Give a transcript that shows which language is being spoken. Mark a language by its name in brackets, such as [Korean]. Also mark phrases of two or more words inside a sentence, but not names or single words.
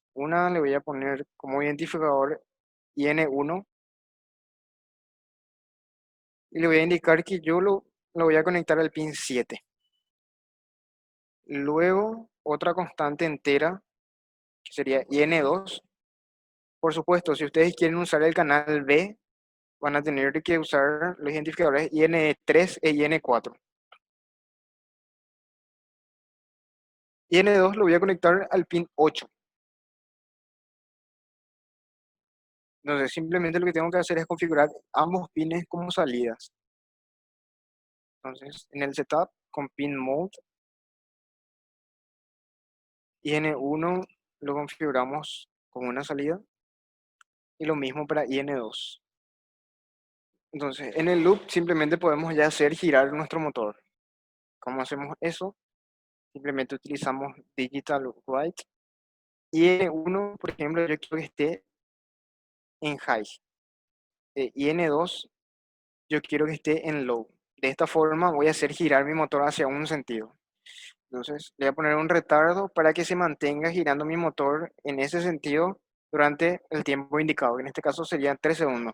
[Spanish] Una le voy a poner como identificador IN1 y le voy a indicar que yo lo voy a conectar al pin 7. Luego, otra constante entera, que sería IN2. Por supuesto, si ustedes quieren usar el canal B, van a tener que usar los identificadores IN3 e IN4. IN2 lo voy a conectar al pin 8. Entonces, simplemente lo que tengo que hacer es configurar ambos pines como salidas. Entonces, en el setup con [English] pin mode, [Spanish] IN1 lo configuramos como una salida y lo mismo para IN2. Entonces, en el loop simplemente podemos ya hacer girar nuestro motor. ¿Cómo hacemos eso? Simplemente utilizamos [English] digital write. [Spanish] IN1, por ejemplo, yo quiero que esté en high. IN2, yo quiero que esté en low. De esta forma voy a hacer girar mi motor hacia un sentido. Entonces, le voy a poner un retardo para que se mantenga girando mi motor en ese sentido durante el tiempo indicado, que en este caso serían 3 segundos.